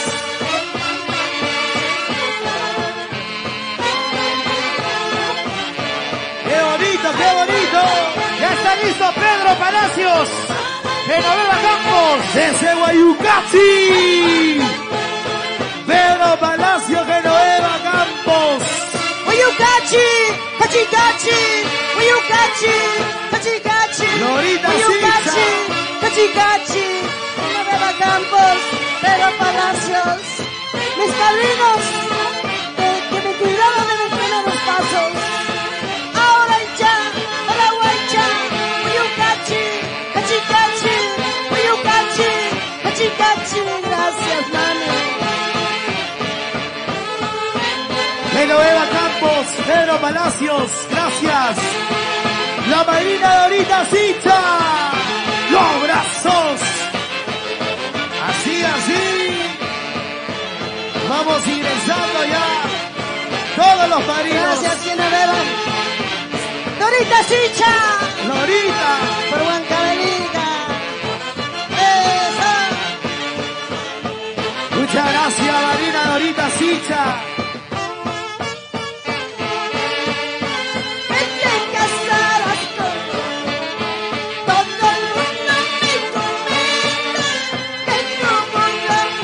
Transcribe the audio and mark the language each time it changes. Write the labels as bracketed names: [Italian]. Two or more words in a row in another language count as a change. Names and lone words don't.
[Spanish] ¡Qué bonito, qué bonito! Ya está listo Pedro Palacios. Genoveva Campos. Desde Guayucachi, Pedro Palacio, Genoveva Campos. Uyucachi, Cachicachi, Uyucachi, Cachicachi, Lorita Uyucachi, Sicha. Cachicachi, Genoveva Campos, Pedro Palacios, mis padrinos, que me cuidaron de mis primeros pasos. Ahora ya, Paraguaycha, Uyucachi, Cachicachi, Uyucachi, Cachicachi, gracias mami. Genoveva Campos, Pedro Palacios, gracias. La madrina Dorita Sicha, los brazos. Así. Vamos ingresando ya. Todos los padrinos. Gracias, Genoveva. Dorita. Lorita Sicha. Lorita. Por Huancavelica. Eso. Muchas gracias, Marina Lorita Sicha. Que te casaras con todo el mundo me comenta que no voy a